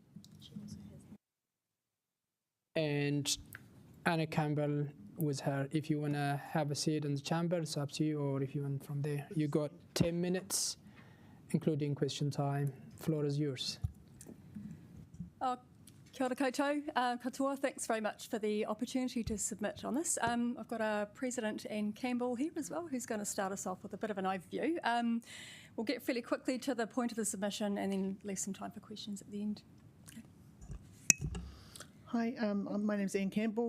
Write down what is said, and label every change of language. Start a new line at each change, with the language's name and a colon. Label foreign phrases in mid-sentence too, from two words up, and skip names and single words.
English: And Anna Campbell with her. If you want to have a seat in the chamber, it's up to you, or if you want from there. You got 10 minutes, including question time. Floor is yours.
Māori: Kia ora koutou, katoa,
English: thanks very much for the opportunity to submit on this. I've got our President Anne Campbell here as well, who's going to start us off with a bit of an overview. We'll get fairly quickly to the point of the submission and then leave some time for questions at the end. Hi, my name's Anne Campbell.